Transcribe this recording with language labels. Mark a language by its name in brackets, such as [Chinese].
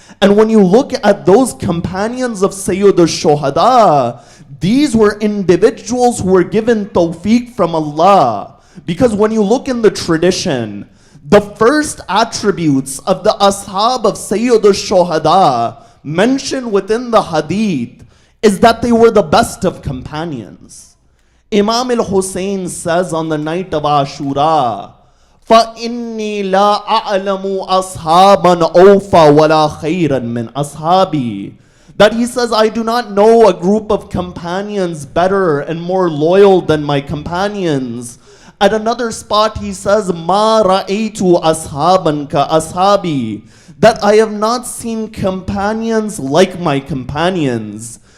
[English] And when you look at those companions of Sayyid al-Shuhada, these were individuals who were given tawfiq from Allah. Because when you look in the tradition, the first attributes of the ashab of Sayyid al-Shuhada mentioned within the hadith is that they were the best of companions. Imam Al-Hussein says on the night of Ashura, [Arabic] فَإِنِّي لَا أَعْلَمُ أَصْحَابًا أَوْفَى وَلَا خَيْرًا مِّنْ أَصْحَابِي. [English] That he says, I do not know a group of companions better and more loyal than my companions. At another spot he says, [Arabic] مَا رَأَيْتُ أَصْحَابًا كَأَصْحَابِي. [English] That I have not seen companions like my companions.